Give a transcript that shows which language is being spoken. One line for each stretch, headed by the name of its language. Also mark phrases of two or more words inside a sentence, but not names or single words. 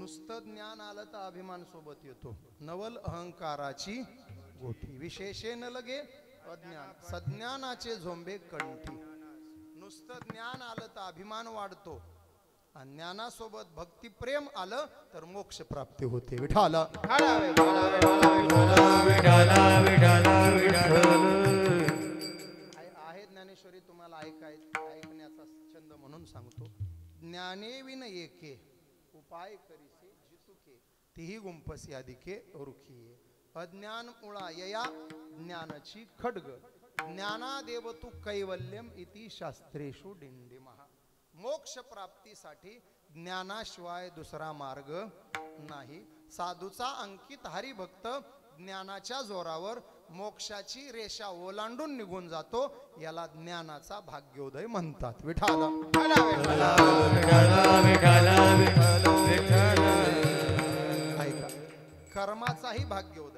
Marathi: नुसतं ज्ञान आलं तर अभिमान सोबत येतो. नवल अहंकाराची गोठी, विशेषे न लगे अज्ञान, सज्ञानाचे झोंबे कंठी. नुसतं ज्ञान आलं तर अभिमान वाढतो, आणि ज्ञानासोबत भक्ती प्रेम आलं तर मोक्ष प्राप्ती होते. विठाला आहे ज्ञानेश्वरी, तुम्हाला ऐकण्याचा छंद म्हणून सांगतो. ज्ञाने विन एके उपाय करीसे जितुके, तीही गुंपसी अधिके रुखिये. अज्ञान मुळा यया ज्ञानाची खड्ग,
Sanskrit: ज्ञानादेव तू कैवल्यम इति शास्त्रेषु डिंडिमहा.
Marathi: मोक्ष प्राप्तीसाठी ज्ञानाशिवाय दुसरा मार्ग नाही. साधूचा अंकित हरिभक्त ज्ञानाच्या जोरावर मोक्षाची रेषा ओलांडून निघून जातो, याला ज्ञानाचा भाग्योदय म्हणतात. विठाला ऐका, कर्माचाही भाग्योदय.